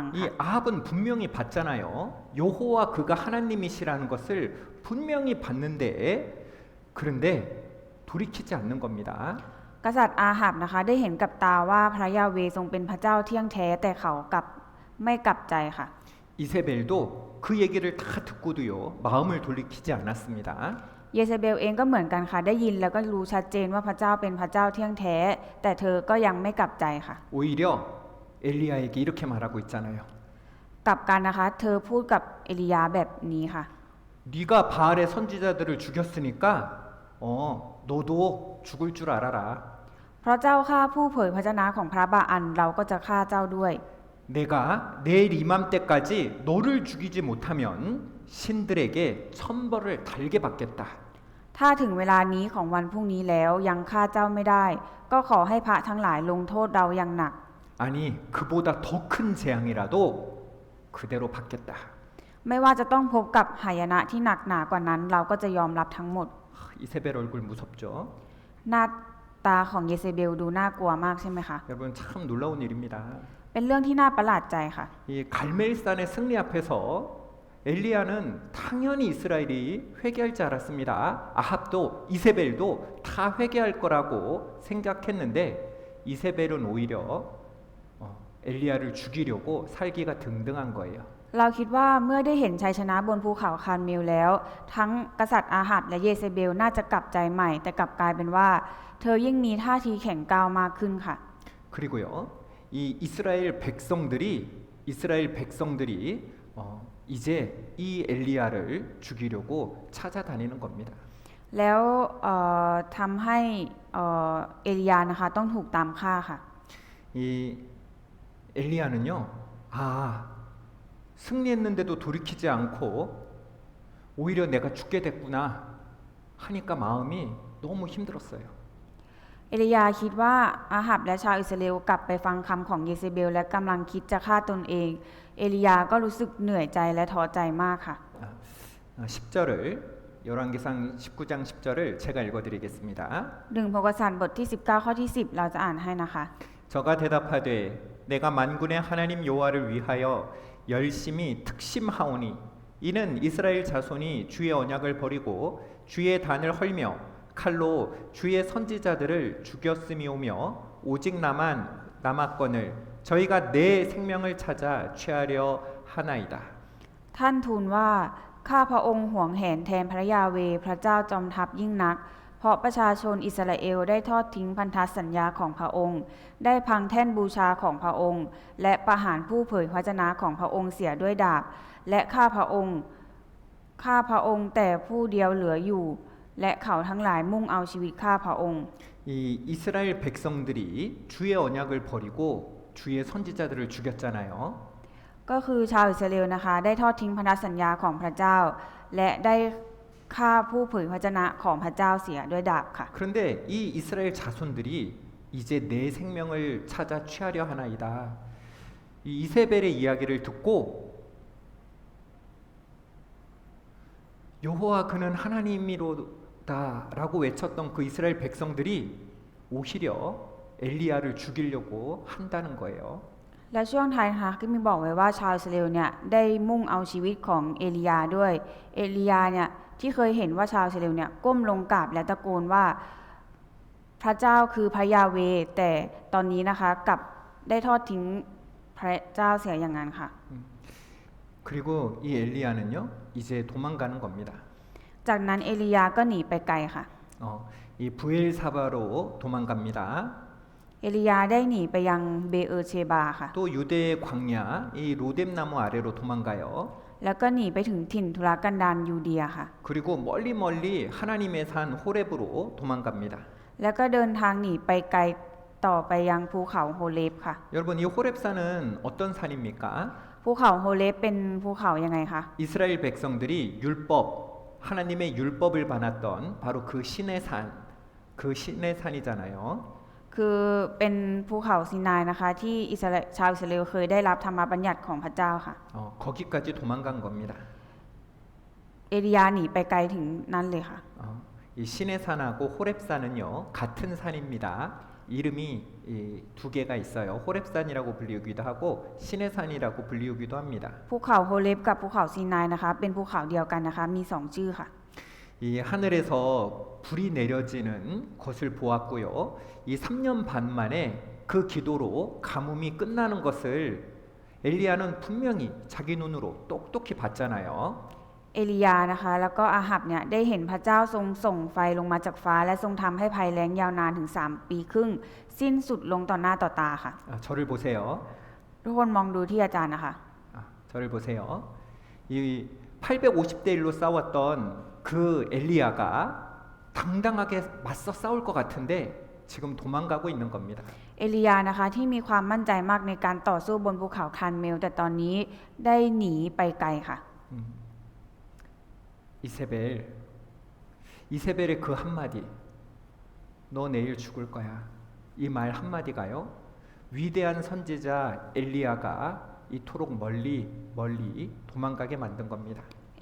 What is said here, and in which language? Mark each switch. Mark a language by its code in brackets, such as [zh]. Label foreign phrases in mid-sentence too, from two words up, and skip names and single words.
[th] 이 ค่ะ [ko] 아합은 분명히 봤잖아요. 여호와 그가 하나님이시라는 것을 분명히 봤는데 그런데 돌이키지 않는 겁니다. [th] กษัตริย์อาหับนะคะได้เห็นกับตาว่าพระยาเวทรงเป็นพระเจ้าเที่ยงแท้แต่เขากลับไม่กลับใจค่ะ [ko] 이세벨도 그 얘기를 다 듣고도요 마음을 돌이키지 않았습니다. [th] เยเซเบลเองก็เหมือนกันค่ะได้ยินแล้วก็รู้ชัดเจนว่าพระเจ้าเป็นพระเจ้าเที่ยงแท้แต่เธอก็ยังไม่กลับใจค่ะ [ko] 오히려 엘리야에게 이렇게 말하고 있잖아요. [th] กลับกันนะคะเธอพูดกับเอลียาแบบนี้ค่ะ [ko] 네가 바알의 선지자들을 죽였으니까 너도 죽을 줄 알아라. [th] เพราะเจ้าฆ่าผู้เผยพระชนะของพระบาอันเราก็จะฆ่าเจ้าด้วย [ko] 내가 내일 이맘때까지 너를 죽이지 못하면 신들에게 천벌을 달게 받겠다. [th] ถ้าถึงเวลานี้ของวันพรุ่งนี้แล้วยังฆ่าเจ้าไม่ได้ ก็ขอให้พระทั้งหลายลงโทษเราอย่างหนัก [ko] 아니 그보다 더 큰 재앙이라도 그대로 받겠다. [th] ไม่ว่าจะต้องพบกับหายนะที่หนักหนากว่านั้นเราก็จะยอมรับทั้งหมด [ko] 이세벨 얼굴 무섭죠? [th] หน้าตาของเยเซเบลดูน่ากลัวมากใช่ไหมคะ [ko] 여러분 참 놀라운 일입니다. [th] เป็นเรื่องที่น่าประหลาดใจค่ะ [ko] 이 갈멜산의 승리 앞에서 엘리야는 당연히 이스라엘이 회개할 줄 알았습니다. 아합도 이세벨도 다 회개할 거라고 생각했는데 이세벨은 오히려 엘리야를 죽이려고 살기가 등등한 거예요. [th] เราคิดว่าเมื่อได้เห็นชัยชนะบนภูเขาคาร์เมลแล้ว ทั้งกษัตริย์อาหับและเยเซเบลน่าจะกลับใจใหม่ แต่กลับกลายเป็นว่า เธอยิ่งมีท่าทีแข็งกร้าวมากขึ้นค่ะ [ko] 그리고요, 이 이스라엘 백성들이 이제 이 엘리야를 죽이려고 찾아다니는 겁니다. [th] แล้วทำให้เอลียานะคะต้องถูกตามฆ่าค่ะ [ko] 이 엘리야는요, 승리했는데도 돌이키지 않고 오히려 내가 죽게 됐구나 하니까 마음이 너무 힘들었어요. [th] เอลียาคิดว่าอาหับและชาวอิสราเอลกลับไปฟังคำของเยเซเบลและกำลังคิดจะฆ่าตนเอง เอลียาก็รู้สึกเหนื่อยใจและท้อใจมากค่ะ [ko] 10절을 열왕기상 19장 10절을 제가 읽어드리겠습니다. [th] 1 พงศษัตริย์บทที่ 19 ข้อที่ 10 เราจะอ่านให้นะคะ [ko] 저가 대답하되 내가 만군의 하나님 여호와를 위하여 열심히 특심하오니 이는 이스라엘 자손이 주의 언약을 버리고 주의 단을 헐며 칼로 주의 선지자들을 죽였음이오며 오직 남았건을 저희가 내 생명을 찾아 취하려 하나이다. [th] ท่านทูลว่าข้าพระองค์หวงแหนแทนพระยาเวห์พระเจ้าจอมทัพยิ่งนัก เพราะประชาชนอิสราเอลได้ทอดทิ้งพันธสัญญาของพระองค์ ได้พังแท่นบูชาของพระองค์ และประหารผู้เผยพระวจนะของพระองค์เสียด้วยดาบ และข้าพระองค์แต่ผู้เดียวเหลืออยู่ และเขาทั้งหลายมุ่งเอาชีวิตข้าพระองค์ [ko] 이 이스라엘 백성들이 주의 언약을 버리고 주의 선지자들을 죽였잖아요. [th] ก็คือชาวอิสราเอลนะคะได้ทอดทิ้งพันธสัญญาของพระเจ้า และได้ฆ่าผู้เผยพระวจนะของพระเจ้าเสียด้วยดาบค่ะ [ko] 그런데 이 이스라엘 자손들이 이제 내 생명을 찾아 취하려 하나이다. 이 이세벨의 이야기를 듣고 여호와 그는 하나님이로다라고 외쳤던 그 이스라엘 백성들이 오히려 엘리야를 죽이려고 한다는 거예요. [th] และช่วงท้ายนะคะก็มีบอกไว้ว่าชาวอิสราเอลเนี่ยได้มุ่งเอาชีวิตของเอลียาด้วย เอลียาเนี่ยที่เคยเห็นว่าชาวอิสราเอลเนี่ยก้มลงกราบและตะโกนว่าพระเจ้าคือพระยาเวห์แต่ตอนนี้นะคะกลับได้ทอดทิ้งพระเจ้าเสียอย่างนั้นค่ะ [ko] 그리고 이 엘리야는요 이제 도망가는 겁니다. [th] จากนั้นเอลียาก็หนีไปไกลค่ะ [ko] 이 부엘사바로 도망갑니다. [th] เอลียาได้หนีไปยังเบเออร์เชบาค่ะ [ko] 또 유대의 광야 이 로뎀나무 아래로 도망가요. [th] แล้วก็หนีไปถึงถิ่นทุรกันดารยูเดียค่ะ [ko] 그리고 멀리 하나님의 산 호렙으로 도망갑니다. [th] แล้วก็เดินทางหนีไปไกลต่อไปยังภูเขาโฮเลฟค่ะ [ko] 여러분 이 호렙산은 어떤 산입니까? [th] ภูเขาโฮเลฟเป็นภูเขายังไงคะ [ko] 이스라엘 백성들이 하나님의 율법을 받았던 바로 그 신의 신의 산이잖아요. [th] คือเป็นภูเขาซีนายนะคะที่ชาวอิสราเอลเคยได้รับธรรมบัญญัติของพระเจ้าค่ะ [ko] 거기까지 도망간 겁니다. [th] เอลียาหนีไปไกลถึงนั้นเลยค่ะ [ko] 이 신의 산하고 호렙산은요 같은 산입니다. 이름이 두 개가 있어요. 호렙산이라고 불리우기도 하고 신의 산이라고 불리우기도 합니다. [th] ภูเขาโฮเลฟกับภูเขาซีนายนะคะเป็นภูเขาเดียวกันนะคะมี2ชื่อค่ะ [ko] 이 하늘에서 불이 내려지는 것을 보았고요. 이 3년 반 만에 그 기도로 가뭄이 끝나는 것을 엘리야는 분명히 자기 눈으로 똑똑히 봤잖아요. [th] เอลียานะคะแล้วก็อาหับเนี่ยได้เห็นพระเจ้าทรงส่งไฟลงมาจากฟ้าและทรงทำให้ภัยแล้งยาวนานถึง3 ปีครึ่งสิ้นสุดลงต่อหน้าต่อตาค่ะ [ko] 저를 보세요. [th] ทุกคนมองดูที่อาจารย์นะคะ [ko] 저를 보세요. 이 850대 1로 싸웠던 그 엘리야가 당당하게 맞서 싸울 것 같은데 지금 도망가고 있는 겁니다. [th] เอลียานะคะที่มีความมั่นใจมากในการต่อสู้บนภูเขาคาร์เมลแต่ตอนนี้ได้หนีไปไกลค่ะ [ko] 이세벨의 그 한마디 너 내일 죽을 거야 이 말 한마디가요 위대한 선지자 엘리야가 이토록 멀리 도망가게 만든 겁니다.